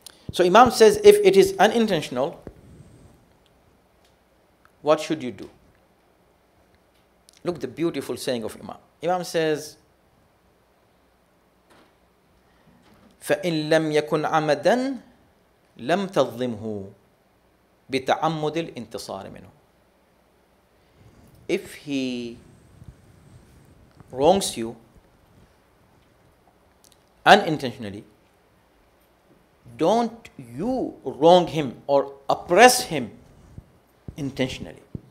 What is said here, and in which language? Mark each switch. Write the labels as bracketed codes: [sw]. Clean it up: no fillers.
[en] So Imam says, if it is unintentional, what should you do? Look, the beautiful saying of Imam. Imam says, [ar] فَإِن لَمْ يَكُنْ عَمَدًا لَمْ تَظْلِمْهُ بِتَعَمُّدِ الْإِنْتِصَارِ مِنْهُ. [en] If he wrongs you unintentionally, don't you wrong him or oppress him intentionally.